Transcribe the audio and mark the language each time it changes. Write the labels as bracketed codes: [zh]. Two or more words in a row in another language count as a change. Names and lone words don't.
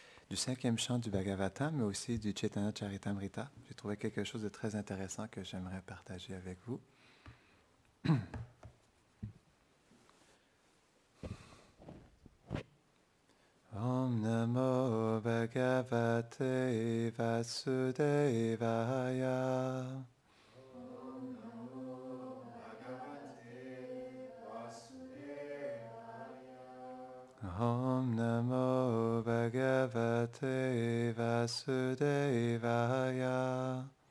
[fr] du 5e chant du Bhagavatam, mais aussi du Chaitanya Charitamrita. J'ai trouvé quelque chose de très intéressant que j'aimerais partager avec vous. [sa] Om Namo Bhagavate Vasudevaya. Om Namo Bhagavate Vasudevaya.